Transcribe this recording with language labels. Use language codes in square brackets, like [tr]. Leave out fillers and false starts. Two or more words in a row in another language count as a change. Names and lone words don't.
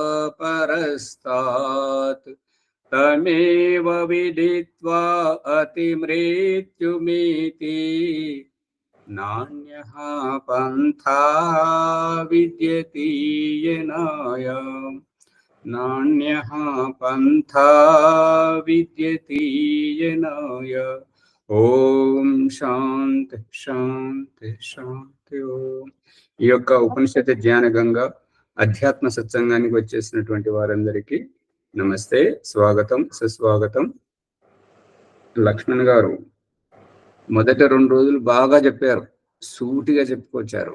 [sa] परस्तात् तमेव विदित्वा अतिमृत्युमिति नान्यः पन्था विद्यते येनाय नान्यः पन्था विद्यते येनाय। ఓం శాంతి శాంతి శాంతి ఓం. [te] ఈ యొక్క ఉపనిషత్ జ్ఞాన గంగా అధ్యాత్మ సత్సంగానికి వచ్చేసినటువంటి వారందరికీ నమస్తే, స్వాగతం, సుస్వాగతం. లక్ష్మణ్ గారు మొదటి 2 రోజులు బాగా చెప్పారు, సూటిగా చెప్పుకొచ్చారు.